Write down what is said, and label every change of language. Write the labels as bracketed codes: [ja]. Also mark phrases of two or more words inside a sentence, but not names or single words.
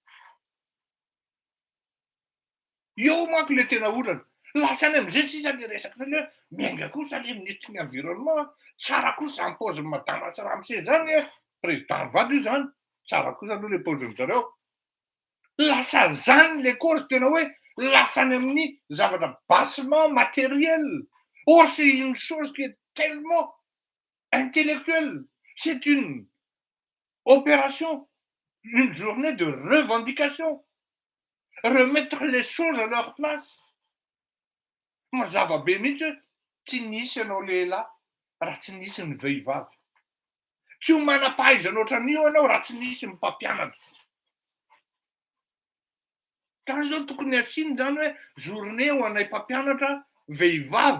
[mg] Eo manko le tena olana, lasa any am'izay sisa le resaka le miainga kosa le [fr] ministry ny environnement, [mg] tsara kosa ny paozin'ny madama Ramose zany président vady io zany, tsara kosa aloha le paoziny zareo. Lasa zany le cause tena hoe lasa any amin'ny zavatra [fr] bassement matériel. Or c'est une chose qui est tellement intellectuelle. C'est une opération, une journée de revendication. Remettre les choses à leur place. [mg] Mazava be mihitsy hoe tsy nisy ianao lehilahy raha tsy nisy ny vehivavy. Tsy ho manam-pahaizana ohatran'io ianao raha tsy nisy ny mpampianatra. Ka zao tokony asiany zany hoe journée ho anay mpampianatra vehivavy.